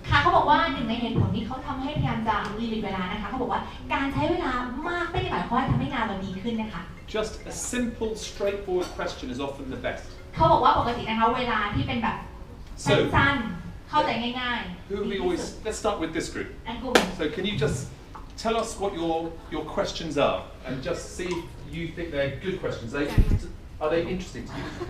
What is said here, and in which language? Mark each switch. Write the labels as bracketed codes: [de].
[th] ค่ะเขาบอกว่าหนึ่งในเหตุผลที่เขาทำให้พยายามจะลิมิตเวลานะคะเขาบอกว่าการใช้เวลามากไม่ได้หมายความว่าทำให้งานเราดีขึ้นนะคะ [en] Just a simple, straightforward question is often the best. [th] เขาบอกว่าปกตินะคะเวลาที่เป็นแบบสั้นๆเข้าใจง่าย [en] ๆ Let's start with this group. So can you just tell us what your questions are and just see if you think they're good questions. Are they interesting to you?